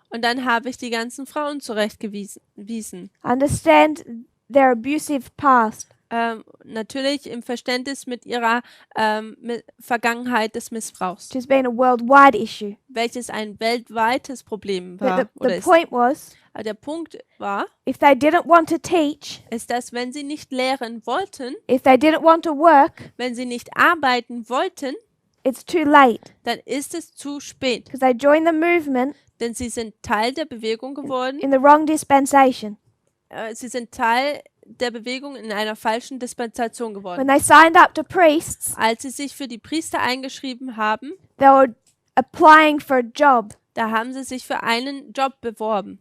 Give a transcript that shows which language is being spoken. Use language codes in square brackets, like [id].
[de] Und dann habe ich die ganzen Frauen zurechtgewiesen. [en] Understand their abusive past. [de] Natürlich im Verständnis mit ihrer Vergangenheit des Missbrauchs, [en] Which has been a worldwide issue. [de] welches ein weltweites Problem [en] But [de] war oder [en] the [de] ist. [en] point was, [de] Aber der Punkt war, [en] if they didn't want to teach, [de] ist, dass wenn sie nicht lehren wollten, [en] if they didn't want to work, [de] wenn sie nicht arbeiten wollten, [en] it's too late. [de] dann ist es zu spät, [en] Because they joined the movement [de] denn sie sind Teil der Bewegung geworden. [en] in the wrong dispensation. [de] Sie sind Teil der Bewegung in einer falschen Dispensation geworden. [en] When they signed up to priests, [de] Als sie sich für die Priester eingeschrieben haben, [en] they were applying for a job. [de] da haben sie sich für einen Job beworben.